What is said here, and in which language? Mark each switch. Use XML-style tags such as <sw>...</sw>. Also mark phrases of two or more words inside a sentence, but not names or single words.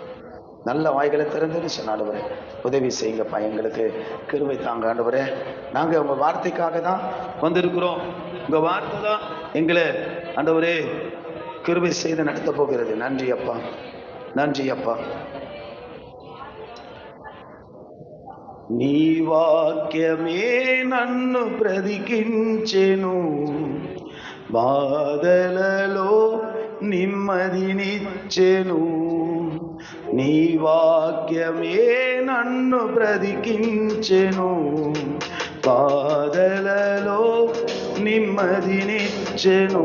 <ta>நல்ல வாய்களை திறந்துன்னு சொன்ன ஆண்டவரே உதவி செய்யுங்கப்பா, எங்களுக்கு கிருபை தாங்க ஆண்டவரே. நாங்கள் உங்கள் வார்த்தைக்காக தான் வந்திருக்கிறோம். உங்கள் வார்த்தை தான் எங்களை ஆண்டவரே கிருபை செய்து நடத்த போகிறது. நன்றி அப்பா, நன்றி அப்பா.</ta> <te>నీ వాక్యమే నన్ను బ్రతికించెను, బాధలలో నెమ్మదినిచ్చెను. నీ వాక్యమే నన్ను బ్రతికించెను, బాధలలో నెమ్మదినిచ్చెను.</te>